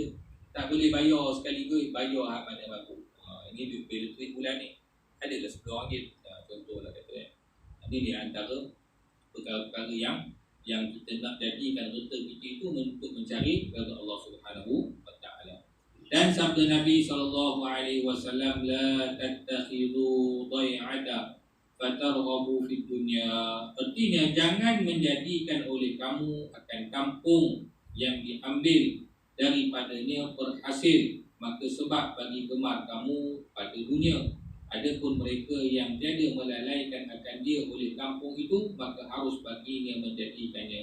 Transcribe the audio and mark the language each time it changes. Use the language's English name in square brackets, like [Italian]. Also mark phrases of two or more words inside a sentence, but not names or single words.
[Malay] Tak boleh bayar sekaligus, bayar hak mana mampu. Ini duit elektrik bulan ni adalah RM10. Contohlah kata ini di antara perkara-perkara yang kita nak jadikan reta kita itu untuk mencari kepada Allah [Arabic] سبحانه وتعالى. [Malay] Dan sabda Nabi SAW, [Arabic] لا تتخذوا الضيعة فترغبوا في الدنيا. [Malay] Artinya jangan menjadikan oleh kamu akan kampung yang diambil daripadanya berhasil, maka sebab bagi gemar kamu pada dunia. Adapun mereka yang tiada melalaikan akan dia oleh kampung itu, maka harus baginya menjadikannya.